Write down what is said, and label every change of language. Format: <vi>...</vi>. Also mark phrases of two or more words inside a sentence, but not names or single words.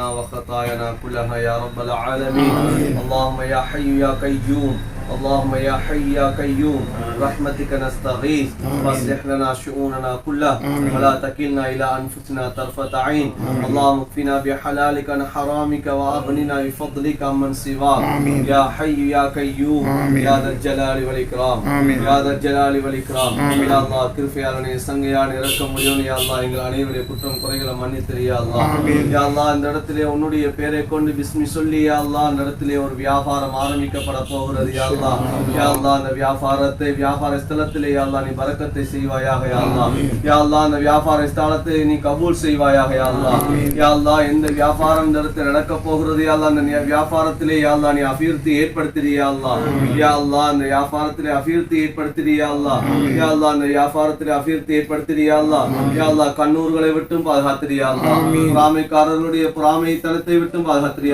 <ar>وخطايانا كلها يا رب العالمين اللهم يا حي يا قيوم اللهم يا حي يا قيوم برحمتك نستغيث واصلح لنا شؤوننا كلها ولا تكلنا إلى أنفسنا طرفة عين اللهم اكفنا بحلالك عن حرامك وأغننا بفضلك عمن سواك يا حي يا قيوم يا ذا الجلال والإكرام يا ذا الجلال والإكرام يا الله</ar> <ta>கிருபையாளனே சங்கையானே இரக்கமுடையவனே</ta> <ar>يا الله</ar> <ta>எங்கள் அனைவருடைய குற்றம் குறைகளை மன்னித்திரு</ta> <ar>يا الله يا الله</ar> <ta>இந்த இடத்திலே உன்னுடைய பெயரை கொண்டு பிஸ்மி சொல்லி</ta> <ar>يا الله</ar> <ta>இந்த இடத்திலே</ta> <ar>ஒரு வியாபாரம் ஆரம்பிக்கப்பட போகிறது يا الله يا الله அந்த வியாபார ஸ்தலத்திலே يا الله நீ பரக்கத்தை செய்வாயாக يا الله يا الله அந்த வியாபார ஸ்தலத்தை நீ கபூல் செய்வாயாக يا الله يا الله எந்த வியாபாரம் இந்த இடத்தில் நடக்க போகிறது يا الله அந்த வியாபாரத்திலே يا الله நீ அபிவிருத்தி ஏற்படுத்திடு يا الله يا الله அந்த வியாபாரத்திலே அபிவிருத்தி ஏற்படுத்திடு يا الله يا الله அந்த வியாபாரத்திலே அபிவிருத்தி ஏற்படுத்திடு يا الله يا الله கண்ணூர்களை விட்டும் பாதுகாத்திடு يا الله பொறாமைக்காரர்களுடைய பொறாமைத்தனத்தை விட்டும் பாதுகாத்திடு</ar>